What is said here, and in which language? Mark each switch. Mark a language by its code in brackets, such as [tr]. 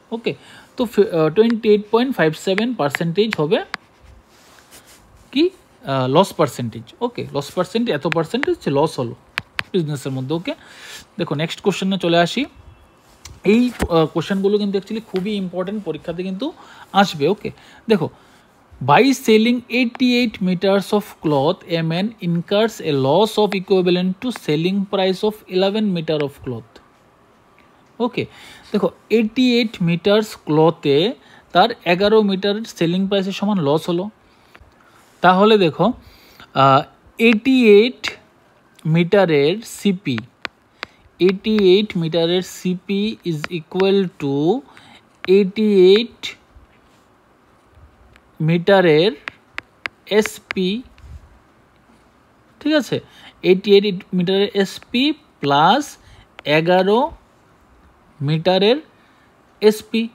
[bn] ওকে, তো 28.57% হবে কি, লস পার্সেন্টেজ। ওকে, লস পার্সেন্টেজ, এত পার্সেন্টেজ লস হলো বিজনেসের মধ্যে। ওকে, দেখো নেক্সট কোশ্চেনে চলে আসি। এই কোশ্চেনগুলো কিন্তু অ্যাকচুয়ালি খুবই ইম্পর্টেন্ট, পরীক্ষাতে কিন্তু আসবে। ওকে, দেখো, [en] by selling 88 meters of cloth, a man incurs a loss of equivalent to selling price of 11 meter of cloth. [bn] ওকে, দেখো 88 মিটার্স ক্লথে তার 11 মিটার সেলিং প্রাইসের সমান লস হলো। তাহলে দেখো 88 মিটারের CP, 88 মিটারের CP [en] is equal to [bn] 88 মিটারের SP, ঠিক আছে, 88 মিটারের SP প্লাস 11 মিটারের SP।